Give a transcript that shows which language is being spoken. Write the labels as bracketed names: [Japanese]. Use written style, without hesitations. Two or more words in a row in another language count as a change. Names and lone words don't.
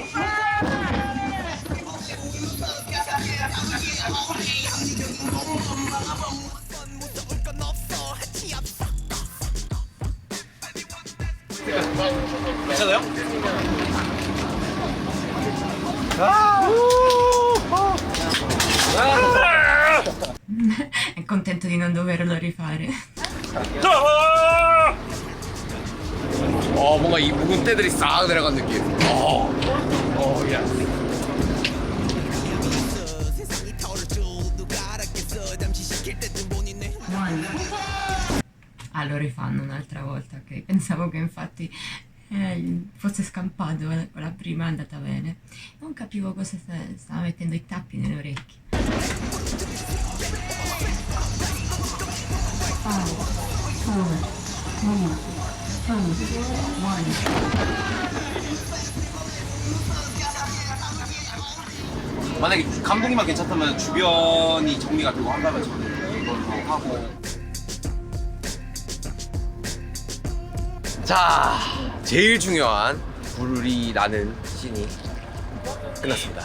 [Korean] 괜찮아요? [Italian] È contento di non doverlo rifare. [Korean] 뭔가 이 묵은 때들이 싹 내려간 느낌. 야. One. [Italian] Ah, lo rifanno un'altra volta, ok. Pensavo che infatti fosse scampato con la prima è andata bene. Non capivo cosa stava mettendo i tappi nelle orecchie. Five, four, three, two, one. [Korean] 만약에 감독님만 괜찮다면 주변이 정리가 되고 한다면 저는 이걸로 하고. 자, 제일 중요한 불이 나는 씬이 끝났습니다.